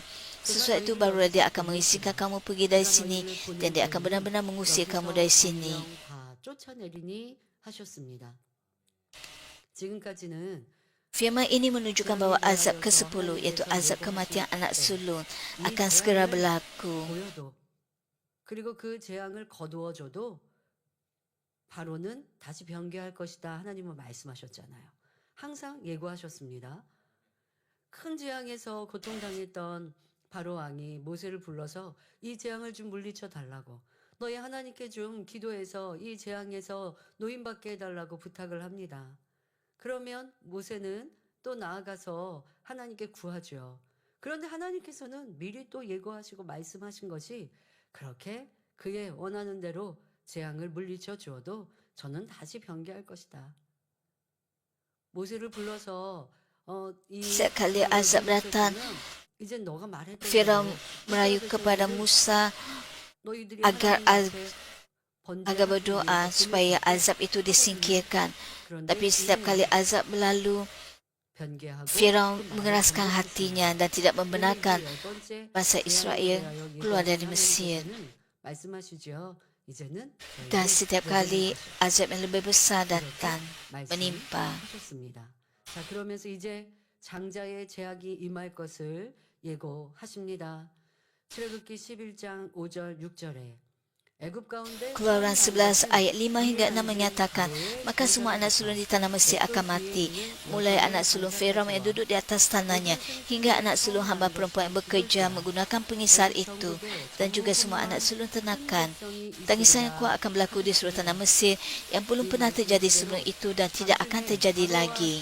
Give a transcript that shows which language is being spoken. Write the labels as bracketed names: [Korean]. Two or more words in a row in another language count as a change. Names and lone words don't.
[Malay] Sesuatu itu barulah dia akan mengizinkan kamu pergi dari sini dan dia akan benar-benar mengusir kamu dari sini. Firman ini menunjukkan bahawa azab ke-10, iaitu azab kematian anak sulung, akan segera berlaku. [Korean] 그리고 그 재앙을 거두어줘도 바로는 다시 변개할 것이다. 하나님은 말씀하셨잖아요. 항상 예고하셨습니다. 큰 재앙에서 고통당했던 바로 왕이 모세를 불러서 이 재앙을 좀 물리쳐 달라고, 너희 하나님께 좀 기도해서 이 재앙에서 노인받게 해달라고 부탁을 합니다. 그러면 모세는 또 나아가서 하나님께 구하죠. 그런데 하나님께서는 미리 또 예고하시고 말씀하신 것이 그렇게 그의 원하는 대로 재앙을 물리쳐 주어도 저는 다시 변개할 것이다. 모세를 불러서 [Malay] Setiap kali azab datang, [Korean] 이제 너가 말했던 [Malay] Firaun [Korean] 대로 [Malay] merayu [Korean] 이스라엘 [Malay] kepada [Korean] 백성들은 [Malay] Musa [Korean] 너희들이 [Malay] agar [Korean] 하나님 앞에 [Malay] agar berdoa supaya azab itu disingkirkan. Tapi setiap kali azab berlalu, Firaun mengeraskan hatinya dan tidak membenarkan bangsa Israel keluar dari Mesir. Dan setiap kali azab yang lebih besar datang menimpa. [Korean] 자, 그러면서 이제 장자의 제약이 임할 것을 예고하십니다. 출애굽기 11장 5절 6절에 애굽 가운데 [Malay] Keluaran 11 ayat 5 hingga 6 menyatakan, maka semua anak sulung di tanah Mesir akan mati, mulai anak sulung Firaun yang duduk di atas tanahnya, hingga anak sulung hamba perempuan yang bekerja menggunakan pengisar itu, dan juga semua anak sulung ternakan. Tangisan yang kuat akan berlaku di seluruh tanah Mesir yang belum pernah terjadi sebelum itu dan tidak akan terjadi lagi.